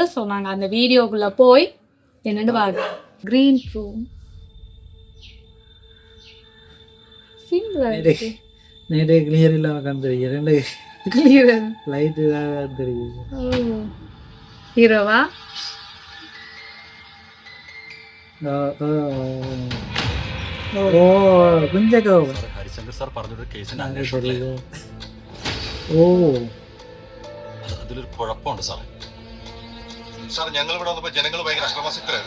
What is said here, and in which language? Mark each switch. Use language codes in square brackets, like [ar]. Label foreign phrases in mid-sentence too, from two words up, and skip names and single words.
[ta] ஸோ நாங்கள் அந்த வீடியோக்குள்ளே போய் என்னென்னு பார்க்கலாம். [en] green room [ta] நேரே கிளியர் இல்லாமல் வந்துருக்கு, ரெண்டு கிளியர் லைட்டு தான் வந்துருக்கு. ஹீரோவா [ml] ഓ കുഞ്ചൊക്കെ ഹരിശങ്കർ സാർ പറഞ്ഞൊരു കേസിന് ഓ അതിലൊരു കുഴപ്പമുണ്ട് സാറേ. സാർ ഞങ്ങൾ ഇവിടെ വന്നപ്പോൾ ജനങ്ങൾ ഭയങ്കര അക്രമാസക്തരായിരുന്നു.